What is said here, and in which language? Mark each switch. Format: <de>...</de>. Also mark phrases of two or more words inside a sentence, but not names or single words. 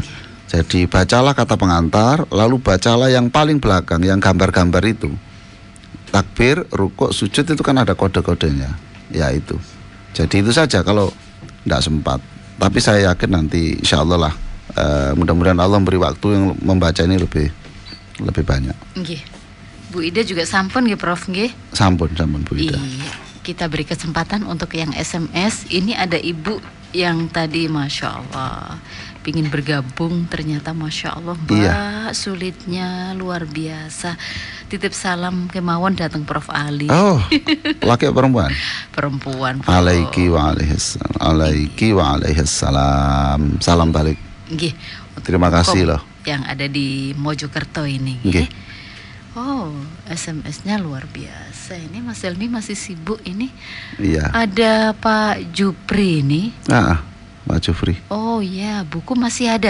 <id>Jadi bacalah kata pengantar, lalu bacalah yang paling belakang, yang gambar-gambar itu. Takbir, rukuk, sujud itu kan ada kode-kodenya. Ya itu. Jadi itu saja kalau tidak sempat. Tapi saya yakin nanti</id> <ar>إن شاء الله</ar> <id>lah Mudah-mudahan Allah memberi waktu yang membaca ini lebih banyak. Nggih. Bu Ida juga</id> <jv>sampun nggih Prof nggih.</jv> <id>Sampun Bu Ida. Iya. Kita beri kesempatan untuk yang SMS. Ini ada ibu yang tadi</id> <ar>ما شاء الله</ar> <id>pingin bergabung, ternyata</id> <ar>ما شاء الله</ar> <id>Mbak, iya. Sulitnya luar biasa. Titip salam kemawon datang Prof Ali. Oh, laki perempuan? Perempuan.</id> <ar>عليكِ وعليه السلام.</ar> <id>Salam balik. Nggih. Terima kasih loh. Yang ada di Mojokerto ini. Nggih. Oh, SMS-nya luar biasa. Ini Mas Helmi masih sibuk ini. Iya. Ada Pak Jupri ini. Pak Jupri. Oh ya, buku masih ada.</id>